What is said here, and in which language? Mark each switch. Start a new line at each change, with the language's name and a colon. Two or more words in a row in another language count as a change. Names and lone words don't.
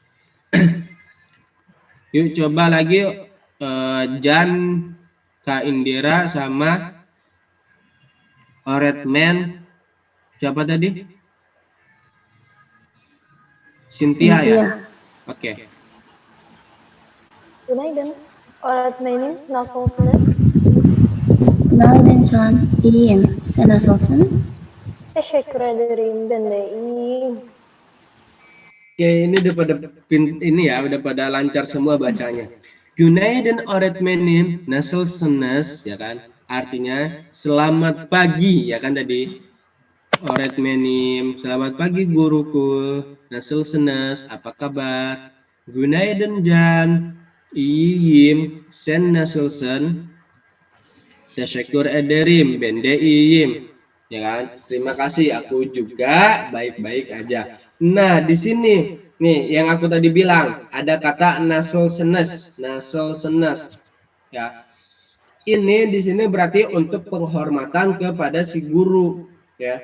Indonesian: Yuk coba lagi Jan, Kak Indira sama Oretman. Siapa tadi? Cynthia ya. Oke.
Turkish: Günaydın. Öğretmenim, nasılsınız? Günaydın Can. İyiyim. Sen nasılsın? Teşekkür ederim. Ben de iyiyim.
Indonesian: Oke, ini udah pada lancar semua bacanya.
Turkish: Günaydın öğretmenim, nasılsınız,
Indonesian: ya kan? Artinya selamat pagi, ya kan tadi. Öğretmenim, selamat pagi guruku. Nasılsınız, apa kabar?
Turkish: Günaydın Can. İyiyim. Sen nasılsın? Teşekkür ederim. Ben de iyiyim.
Indonesian: Ya kan? Terima kasih, aku juga baik-baik aja. Nah, di sini nih yang aku tadi bilang ada kata nasılsınız. Ya. Ini di sini berarti untuk penghormatan kepada si guru, ya.